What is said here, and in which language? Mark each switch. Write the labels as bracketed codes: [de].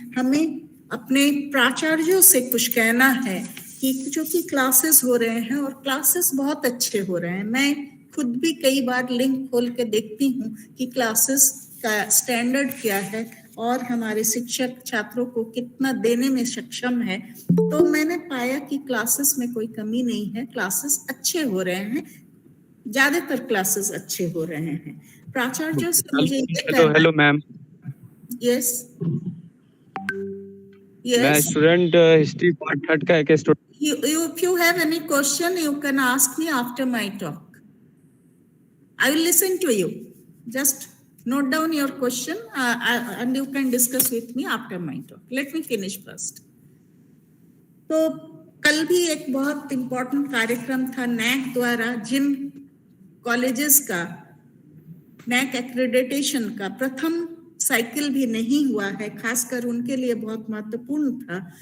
[hi] हमें अपने प्राचार्यों से कुछ कहना है कि जो कि क्लासेस हो रहे हैं और क्लासेस बहुत अच्छे हो रहे हैं, मैं खुद भी कई बार लिंक खोल के देखती हूँ कि क्लासेस का स्टैंडर्ड क्या है और हमारे शिक्षक छात्रों को कितना देने में सक्षम है, तो मैंने पाया कि क्लासेस में कोई कमी नहीं है, क्लासेस अच्छे हो रहे हैं, ज्यादातर क्लासेस अच्छे हो रहे हैं। प्राचार्य से मुझे [en] hello ma'am, yes [hi] मैं स्टूडेंट हिस्ट्री पार्ट थर्ड का एक student. [en] If you have any question, you can ask me after my talk. I will listen to you. Just note down your question and you can discuss with me after my talk. Let me finish first. [hi] तो कल भी एक बहुत important कार्यक्रम था NAAC द्वारा, जिन colleges का NAAC accreditation का प्रथम साइकिल भी नहीं हुआ है, खासकर उनके लिए बहुत महत्वपूर्ण था।